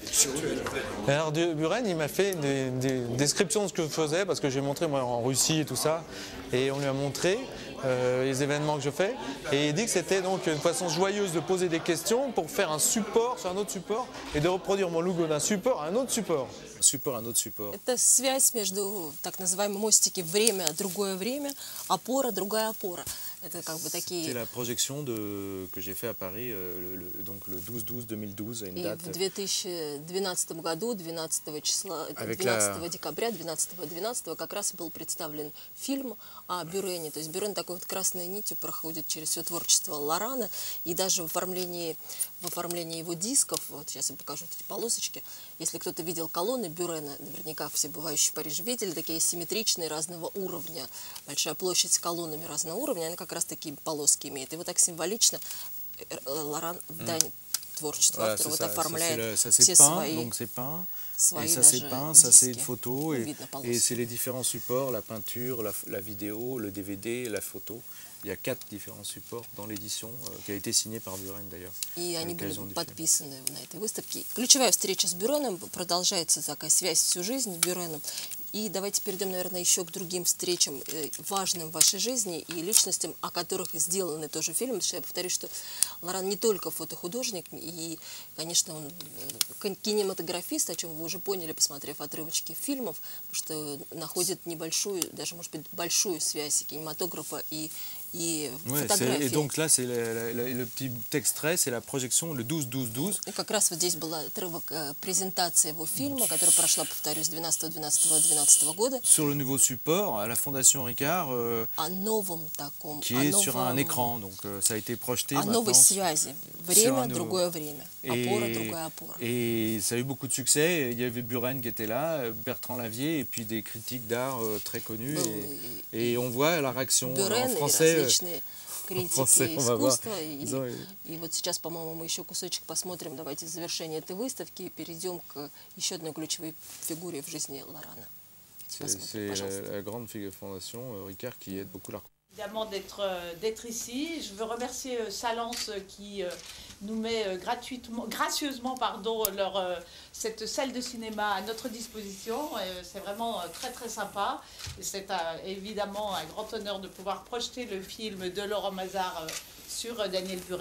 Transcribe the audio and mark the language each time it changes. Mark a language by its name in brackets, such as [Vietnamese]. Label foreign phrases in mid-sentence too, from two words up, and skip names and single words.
[French] Et alors, Buren, il m'a fait des descriptions de ce que je faisais, parce que j'ai montré moi en Russie et tout ça, et on lui a montré les événements que je fais, et il dit que c'était donc une façon joyeuse de poser des questions pour faire un support sur un autre support et de reproduire mon logo d'un support à un autre support. Support à un autre support. [Russian] Это связь между так называемые мостики время, другое время, опора, другая опора. Это как бы такие... [French] C'était la projection que j'ai fait à Paris donc le 12-12-2012 à une date. [Russian] В 2012 году, 12 числа, 12 декабря, 12-12 как раз был представлен фильм о Бюрене. То есть Бюрен такой вот красной нитью проходит через все творчество Лорана, и даже в оформлении его дисков, вот сейчас я покажу эти полосочки, если кто-то видел колонны Бюрена, наверняка все бывающие в Париже видели, такие симметричные разного уровня, большая площадь с колоннами разного уровня, она как раз такие полоски имеет. И вот так символично Лоран в дань творчества автора вот оформляет все свои... [French] Donc c'est peint, et ça c'est peint, ça c'est une photo, et c'est les différents supports, la peinture, la vidéo, le DVD, la photo. Il y a 4 différents supports dans l'édition qui a été signée par Buren d'ailleurs. [Russian] И они были подписаны на этой выставке. Ключевая встреча с Бюреном, продолжается такая связь всю жизнь с Бюреном. И давайте перейдем, наверное, еще к другим встречам, важным в вашей жизни и личностям, о которых сделаны тоже фильмы. Потому что я повторюсь, что Лоран не только фотохудожник, и, конечно, он кинематографист, о чем вы уже поняли, посмотрев отрывочки фильмов, потому что находит небольшую, даже, может быть, большую связь кинематографа и фотографии. [French] Et donc là, c'est le petit extrait, c'est la projection le 12-12-12. [Russian] И как раз вот здесь был отрывок презентации его фильма, которая прошла, повторюсь, 12-12-12 года. [French] Sur le nouveau support, à la Fondation Ricard, qui est sur un écran, donc ça a été projeté maintenant. [Russian] О новой связи. Время, другое время. Опора, другая опора. [French] Et ça a eu beaucoup de succès. Il y avait Buren qui était là, Bertrand Lavier, et puis des critiques d'art très connus. Et on voit la réaction en français. [Russian] Критики искусства. И вот сейчас, по-моему, мы еще кусочек посмотрим. Давайте завершение этой выставки и перейдем к еще одной ключевой фигуре в жизни Лорана. [French] C'est la grande fondation Ricard qui aide beaucoup l'art. Évidemment d'être ici. Je veux remercier Salence qui nous met gracieusement cette salle de cinéma à notre disposition. C'est vraiment très très sympa. Et c'est évidemment un grand honneur de pouvoir projeter le film de Laurent Mazars sur Daniel Buren.